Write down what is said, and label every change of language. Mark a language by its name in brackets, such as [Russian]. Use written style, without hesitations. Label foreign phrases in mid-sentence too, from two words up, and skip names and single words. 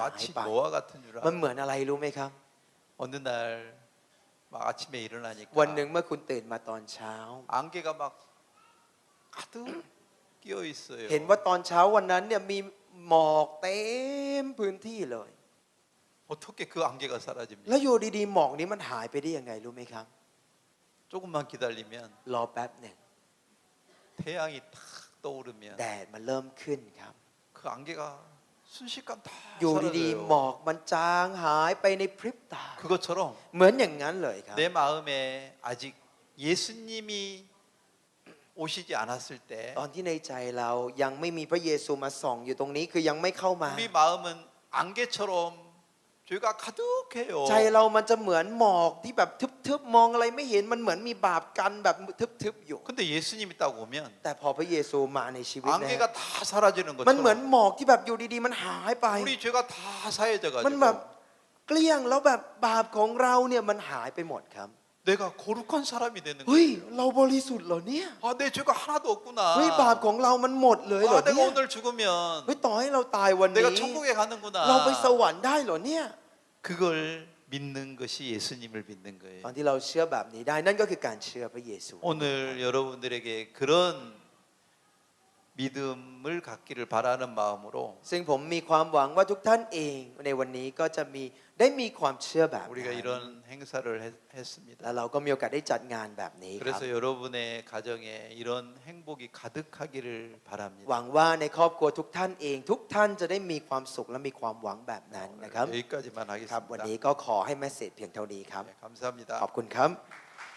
[Korean] 마치 [Thai] ไป [Korean] 노아 같은 줄 [Thai] มัน [Korean] 알아요. [Thai] เหมือนอะไรรู้ไหมครับ [Korean] 어느 날 막 아침에 일어나니까 [Thai] วันหนึ่งเมื่อคุณตื่นมาตอนเช้า [Korean] 안개가 막 가득 끼어 있어요. [Thai] เห็นว่าตอนเช้าวันนั้นเนี่ยมีหมอกเต็มพื้นที่เลย [Korean] 어떻게 그 안개가 사라집니까? [Thai] แล้วอยู่ดีๆหมอกนี้มันหายไปได้ยังไงรู้ไหมครับ [Korean] 조금만 기다리면 [Thai] รอแป๊บหนึ่ง [Korean] 태양이 탁 떠오르면 [Thai] แดดมันเริ่มขึ้นครับ [Korean] 그 안개가 순식간 다 [Thai] อยู่ดีๆหมอ [Korean] 사라져요. [Thai] กมันจางหายไปในพริบตา [Korean] 그것처럼 [Thai] เหมือนอย่างนั้นเลยครับ [Korean] 내 마음에 아직 예수님이 오시지 않았을 때 [Thai] ตอนที่ในใจเรายังไม่มีพระเยซูมาส่องอยู่ตรงนี้คือยังไม่เข้ามา [Korean] 우리 마음은 안개처럼 죄가 가득해요. [Thai] ใจเรามันจะเหมือนหมอกที่แบบทึบๆมองอะไรไม่เห็นมันเหมือนมีบาปกันแบบทึบๆอยู่ [Korean] 근데 예수님이 딱 오면 [Thai] แต่พอพระเยซูมาในชีวิตนะ [Korean] 안개가 다 사라지는 [Thai] มันเหมือน [Korean] 것처럼 [Thai] หมอกที่แบบอยู่ดีๆมันหายไป [Korean] 우리 죄가 다 사해져 [Thai] มันแบบ [Korean] 가지고 [Thai] เกลี้ยงแล้วแบบบาปของเราเนี่ยมันหายไปหมดครับ [Korean] 내가 거룩한 사람이 되는 [Thai] เฮ้ย [Korean] 거예요. [Thai] เราบริสุทธิ์เหรอเนี่ย [Korean] 아, 내 죄가 하나도 없구나. [Thai] เฮ้ยบาปของเรามันหมดเลยเหรอ [Korean] 아, 내가 [Thai] เนี่ย [Korean] 오늘 죽으면 [Thai] เฮ้ยต่อให้เราตายวัน [Korean] 내가 [Thai] นี้ [Korean] 천국에 가는구나. [Thai] เราไปสวรรค์ได้เหรอเนี่ย [Korean] 그걸 믿는 것이 예수님을 믿는 [Thai] ต [Korean] 거예요. [Thai] อนที่เราเชื่อแบบนี้ได้นั่นก็คือการเชื่อพระเยซู [Korean] 오늘 여러분들에게 그런 믿음을 갖기를 바라는 마음으로 [Thai] ซึ่งผมมีความหวังว่าทุกท่านเองในวันนี้ก็จะได้มีความเชื่อแบบนั้น [Korean] 우리가 이런 행사를 했습니다. [Thai] แล้วเราก็มีโอกาสได้จัดงานแบบนี้ครับ [Korean] 그래서 여러분의 가정에 이런 행복이 가득하기를 바랍니다. [Thai] หวังว่าในครอบครัวทุกท่านเองทุกท่านจะได้มีความสุขและมีความหวังแบบนั้นนะครับ [Korean] 여기까지만 [Thai] ครับ วัน [Korean] 하겠습니다. [Thai] นี้ก็ขอให้แมสเสจเพียงเท่านี้ครับ [Korean] 네, 감사합니다. [Thai] ขอบคุณครับ